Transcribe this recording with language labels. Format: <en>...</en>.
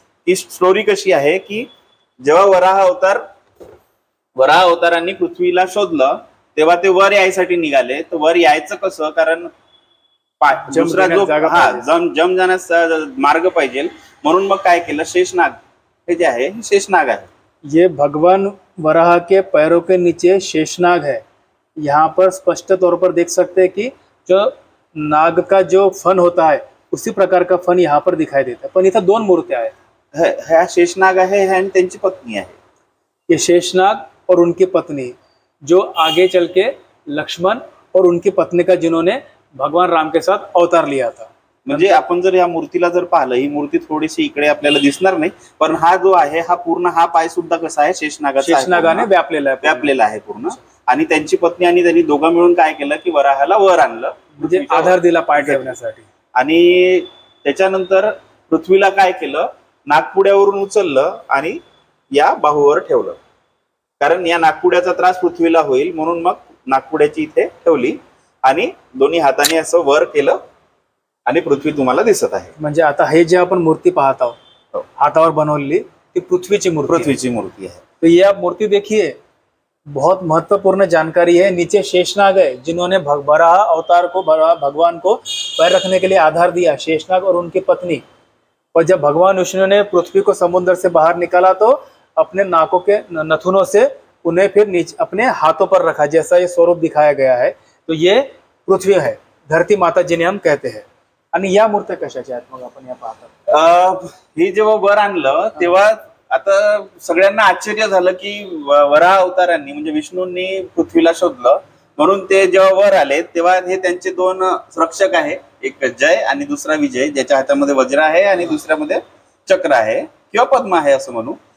<mr>ही story कशी आहे की जेव्हा वराह अवतारांनी पृथ्वीला शोधलं तेव्हा ते वर यायसाठी निघाले। तर वर यायचं कसं, कारण दुसरा जो जम जाण्याचा मार्ग पाहिजे, म्हणून मग काय केलं, शेषनाग हे जे आहे शेषनाग आहे।</mr> <hi>ये भगवान वराह के पैरों के नीचे शेषनाग है। यहाँ पर स्पष्ट तौर पर देख सकते हैं कि जो नाग का जो फन होता है उसी प्रकार का फन यहाँ पर दिखाई देता है।</hi> <mr>पण इथं दोन मूर्त्या आहेत, ह्या शेषनाग आहे आणि त्यांची पत्नी आहे।</mr> <hi>ये शेषनाग और उनकी पत्नी, जो आगे चल के लक्ष्मण और उनकी पत्नी का जिन्होंने भगवान राम के साथ अवतार लिया था।</hi> <mr>म्हणजे आपण जर या मूर्तीला जर पाहिलं, ही मूर्ती थोडीशी इकडे आपल्याला दिसणार नाही, पण हा जो आहे हा पूर्ण हा पाय सुद्धा कसा आहे शेषनागाने व्यापलेला आहे पूर्ण। आणि त्यांची पत्नी आणि त्यांनी दोघं मिळून काय केलं की वराहाला वर आणलं, म्हणजे आधार दिला पाय ठेवण्यासाठी. आणि त्याच्यानंतर पृथ्वीला काय केलं, नागपुड्यावरून उचललं आणि या बाहूवर ठेवलं. कारण या नागपुड्याचा त्रास पृथ्वीला होईल म्हणून मग नागपुड्याची इथे ठेवली आणि दोन्ही हाताने असं वर केलं आणि पृथ्वी तुम्हाला दिसत आहे. म्हणजे आता हे जे आपण मूर्ति पाहत आहोत हाथावर बनवलेली ती पृथ्वीची</mr> <hi>मूर्ति है. तो यह मूर्ति देखिए बहुत महत्वपूर्ण जानकारी है. नीचे शेषनाग है जिन्होंने वराह अवतार को भगवान को पैर रखने के लिए आधार दिया, शेषनाग और उनकी पत्नी. और जब भगवान विष्णु ने पृथ्वी को समुद्र से बाहर निकाला तो अपने नाकों के नथुनों से उन्हें फिर नीचे अपने हाथों पर रखा, जैसा ये स्वरूप दिखाया गया है. तो ये पृथ्वी है, धरती माता जिन्हें हम कहते हैं.</hi> <mr>आणि या मूर्त्या कशाच्या आहेत मग आपण या पाहतात? हे जेव्हा वर आणलं तेव्हा आता सगळ्यांना आश्चर्य झालं की वराह अवतारांनी म्हणजे विष्णूंनी पृथ्वीला शोधलं, म्हणून ते जेव्हा वर आले तेव्हा हे त्यांचे दोन रक्षक आहे, एक जय आणि दुसरा विजय, ज्याच्या हातामध्ये वज्र आहे आणि दुसऱ्यामध्ये चक्र आहे किंवा पद्म आहे असं म्हणू.</mr>